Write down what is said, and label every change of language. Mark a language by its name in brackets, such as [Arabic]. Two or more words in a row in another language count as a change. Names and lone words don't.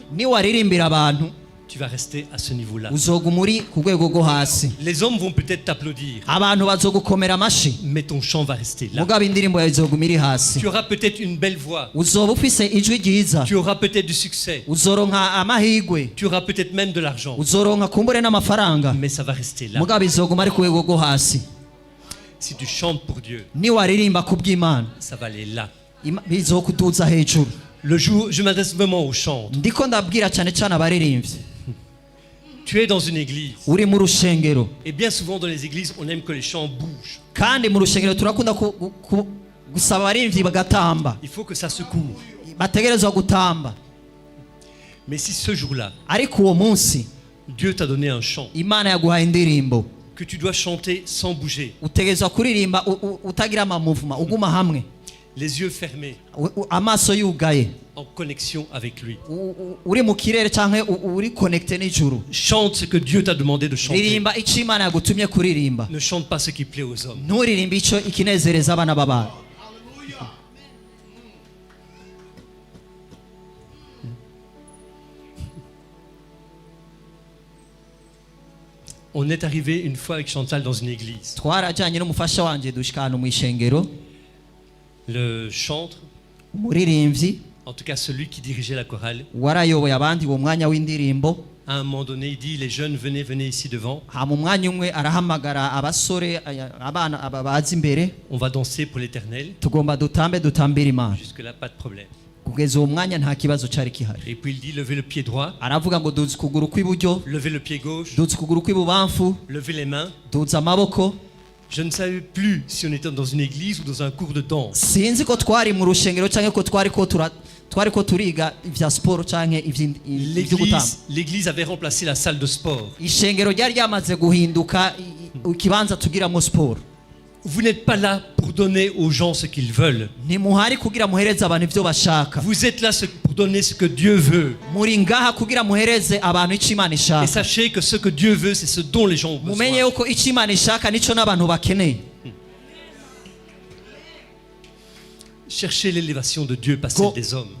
[Rundi] Niwaririmbira abantu [French] tu vas rester à ce niveau-là. [Rundi] uzoguma uri ku rwego rwo hasi. [French] Les hommes vont peut-être t'applaudir, [Rundi] Abantu bazogukomera amashi, [French] mais ton chant va rester là. [Rundi] mugabo indirimbo yawe izoguma iri hasi. [French] Tu auras peut-être une belle voix, [Rundi] Uzoba ufise ijwi ryiza, [French] tu auras peut-être du succès, [Rundi] uzoronka amahigwe, [French] tu auras peut-être même de l'argent, [Rundi] uzoronka kumbure n'amafaranga, [French] mais ça va rester là. [Rundi] mugabo izoguma ari ku rwego rwo hasi. [French] Si tu chantes pour Dieu, [Rundi] Niwaririmba ku bw'Imana, [French] ça va aller là. [Rundi] bizokuduza hejuru. [French] Le jour, je m'adresse vraiment aux chantres. [Rundi] Ndiko ndabwira cyane cyane abaririmbyi. [French] Tu es dans une église, [Rundi] Uri mu rushengero, [French] et bien souvent dans les églises, on aime que les chants bougent. [Rundi] kandi mu rushengero turakunda gusaba abaririmbyi bagatamba, [French] Il faut que ça se court. [Rundi] bategerezwa gutamba. [French] Mais si ce jour-là, [Rundi] Ariko uwo munsi [French] Dieu t'a donné un chant [Rundi] Imana yaguhaye indirimbo, [French] que tu dois chanter sans bouger, [Rundi] utegerezwa kuririmba utagira amamuvuma, uguma hamwe, [French] les yeux fermés, [Rundi] amaso yugaye, [French] en connexion avec lui. [Rundi] uri mu kirere canke uri connecté n'ijuru. [French] Chante ce que Dieu t'a demandé de chanter. [Rundi] Ririmba ico Imana yagutumye kuririmba, [French] Ne chante pas ce qui plaît aux hommes. [Rundi] nturirimba ico ikinezereza abana b'abantu. [French] On est arrivé une fois avec Chantal dans une église. [Rundi] Twarajanye n'umufasha wanje dushika ahantu mw'ishengero, [French] Le chantre, [Rundi] umuririmbyi [French] en tout cas celui qui dirigeait la chorale, [Rundi] warayoboye abandi uwo mwanya w'indirimbo. [French] à un moment donné, il dit, les jeunes, venez ici devant. [Rundi] Hama umwanya umwe arahamagara abasore, abana aba bazi imbere, [French] On va danser pour l'éternel. [Rundi] tugomba dutambe dutambira Imana. [French] Jusque-là, pas de problème. [Rundi] Kugeza uwo mwanya nta kibazo cari kihari. [French] Et puis il dit, levez le pied droit, [Rundi] Aravuga ngo duzi ukuguru kw'iburyo, [French] levez le pied gauche, [Rundi] duzi ukuguru kw'ibubamfu, [French] levez les mains. [Rundi] duzi amaboko. [French] Je ne savais plus si on était dans une église ou dans un cours de danse. [Rundi] Sinzi ko twari mu rushengero canke ko twariko turiga ivya siporo canke ivy'ugutamba. [French] L'église avait remplacé la salle de sport. [Rundi] Ishengero ryari ryamaze guhinduka ikibanza tugiramwo siporo. [French] Vous n'êtes pas là pour donner aux gens ce qu'ils veulent. [Rundi] Ntimuhari kugira muhereze abantu ivyo bashaka. [French] Vous êtes là pour donner ce que Dieu veut. [Rundi] Muri ngaha kugira muhereze abantu ico Imana [French] Et [Rundi] ishaka. [French] sachez que ce que Dieu veut, c'est ce dont les gens ont [Rundi] Mumenye [French] besoin. [Rundi] yuko ico Imana ishaka nico n'abantu bakeneye. [French] Cherchez l'élévation de Dieu, pas celle des hommes.